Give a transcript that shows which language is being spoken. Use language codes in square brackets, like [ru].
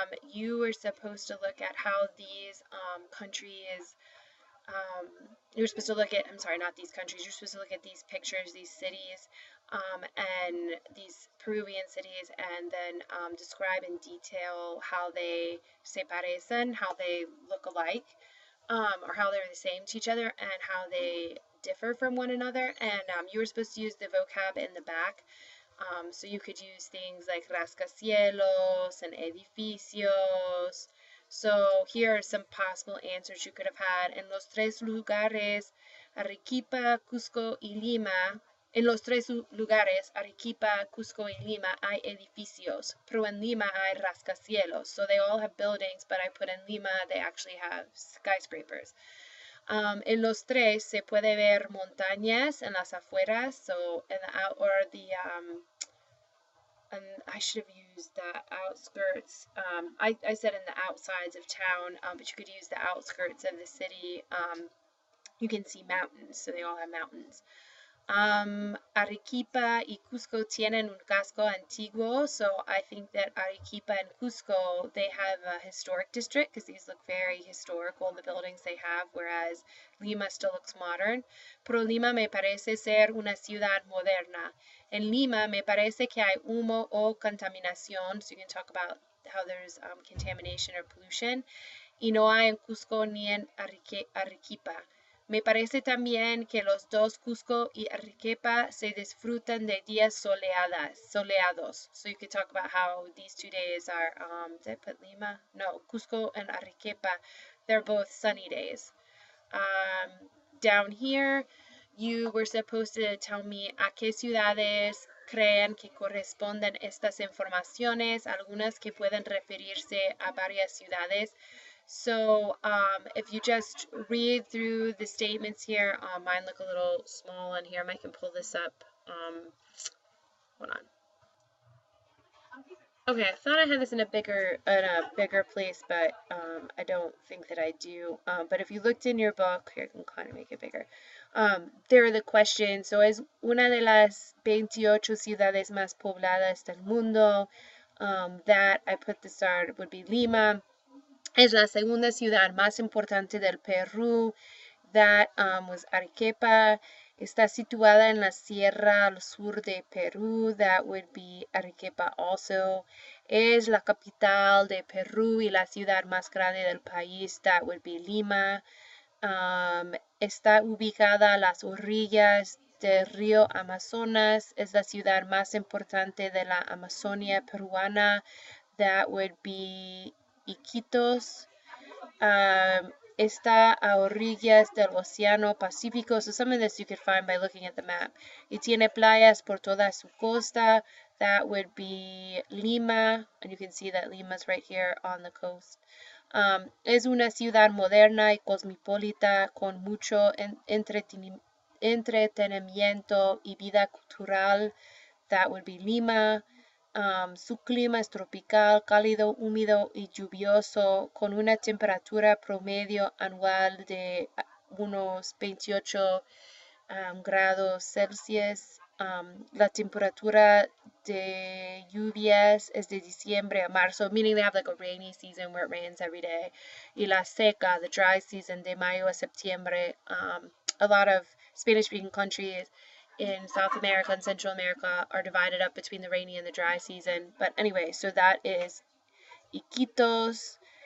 [en] You were supposed to look at how these countries, um, you were supposed to look at, I'm sorry, not these countries, you're supposed to look at these pictures, these cities, and these Peruvian cities, and then describe in detail how they se parecen, how they look alike, or how they're the same to each other, and how they differ from one another. And you were supposed to use the vocab in the back. So you could use things like rascacielos and edificios. So here are some possible answers you could have had. [es] En los tres lugares, Arequipa, Cusco y Lima. En los tres lugares, Arequipa, Cusco y Lima, hay edificios, pero en Lima hay rascacielos. [en] So they all have buildings, but I put in Lima, they actually have skyscrapers. En los tres se puede ver montañas en las afueras, so in the out or and I should have used the outskirts. I said in the outsides of town, but you could use the outskirts of the city. You can see mountains, so they all have mountains. Arequipa y Cusco tienen un casco antiguo, so I think that Arequipa and Cusco, they have a historic district because these look very historical, the buildings they have, whereas Lima still looks modern. [es] Pero Lima me parece ser una ciudad moderna. En Lima me parece que hay humo o contaminación, so you can talk about how there's contamination or pollution. Y no hay en Cusco ni en Arequipa. Me parece también que los dos, Cusco y Arequipa, se disfrutan de días soleados. [en] So you could talk about how these 2 days are, did I put Lima? No, Cusco and Arequipa, they're both sunny days. Down here, you were supposed to tell me a qué ciudades creen que corresponden estas informaciones, algunas que pueden referirse a varias ciudades. So if you just read through the statements here, mine look a little small on here. I can pull this up. Hold on. Okay, I thought I had this in a bigger place, but I don't think that I do. But if you looked in your book, here I can kind of make it bigger. There are the questions. [es] So es una de las 28 ciudades más pobladas del mundo. [en] That I put the start would be Lima. [es] Es la segunda ciudad más importante del Perú. That was Arequipa. Está situada en la sierra al sur de Perú. [en] That would be Arequipa also. [es] Es la capital de Perú y la ciudad más grande del país. That would be Lima. Está ubicada a las orillas del río Amazonas. Es la ciudad más importante de la Amazonia peruana. That would be Iquitos. Está a orillas del Océano Pacífico. [en] So some of this you could find by looking at the map. [es] Y tiene playas por toda su costa. [en] That would be Lima. And you can see that Lima's right here on the coast. [es] Es una ciudad moderna y cosmopolita con mucho entretenimiento y vida cultural. That would be Lima. Su clima es tropical, cálido, húmedo y lluvioso, con una temperatura promedio anual de unos 28 grados Celsius. [en] La temperatura de lluvias es de diciembre a marzo, meaning they have like a rainy season where it rains every day. [es] Y la seca, the dry season, de mayo a septiembre. [en] A lot of Spanish-speaking countries in South America and Central America are divided up between the rainy and the dry season. But anyway, so that is Iquitos.